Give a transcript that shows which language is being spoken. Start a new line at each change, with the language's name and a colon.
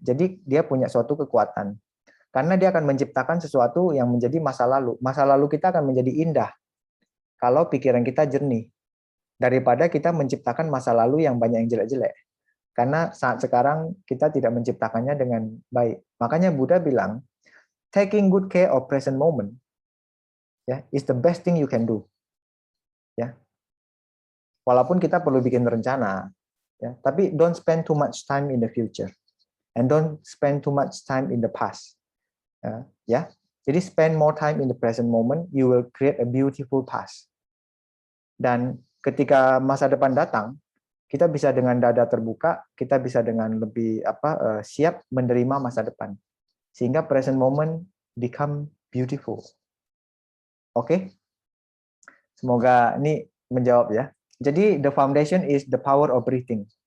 Indonesian: Jadi dia punya suatu kekuatan. Karena dia akan menciptakan sesuatu yang menjadi masa lalu. Masa lalu kita akan menjadi indah kalau pikiran kita jernih. Daripada kita menciptakan masa lalu yang banyak yang jelek-jelek. Karena saat sekarang kita tidak menciptakannya dengan baik. Makanya Buddha bilang,
English: taking good care of present moment ya is the best thing you can do. Ya.
Indonesian: Walaupun kita perlu bikin rencana, ya, tapi
English: don't spend too much time in the future and don't spend too much time in the past. Ya. Jadi spend more time in the present moment, you will create a beautiful past.
Indonesian: Dan ketika masa depan datang, kita bisa dengan dada terbuka, kita bisa dengan lebih siap menerima masa depan.
English: Sehingga present moment become beautiful. Oke?
Indonesian: Semoga ini menjawab ya. Jadi
English: the foundation is the power of breathing.